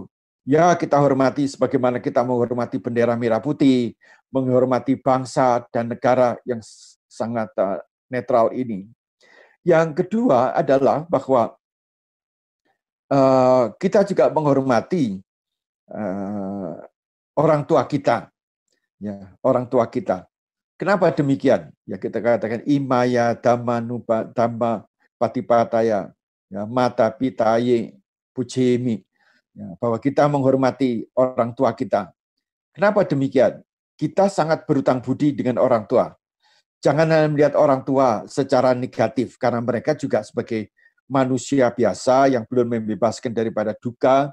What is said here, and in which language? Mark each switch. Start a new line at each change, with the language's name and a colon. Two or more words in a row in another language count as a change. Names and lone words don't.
Indonesian: Ya, kita hormati sebagaimana kita menghormati bendera merah putih, menghormati bangsa dan negara yang sangat netral ini. Yang kedua adalah bahwa kita juga menghormati orang tua kita. Ya, orang tua kita. Kenapa demikian? Ya, kita katakan
Pali: imaya dhamma dhamma patipataya, ya, mata pitaye pujemi.
Indonesian: Ya, bahwa kita menghormati orang tua kita. Kenapa demikian? Kita sangat berutang budi dengan orang tua. Jangan hanya melihat orang tua secara negatif, karena mereka juga sebagai manusia biasa yang belum membebaskan daripada duka.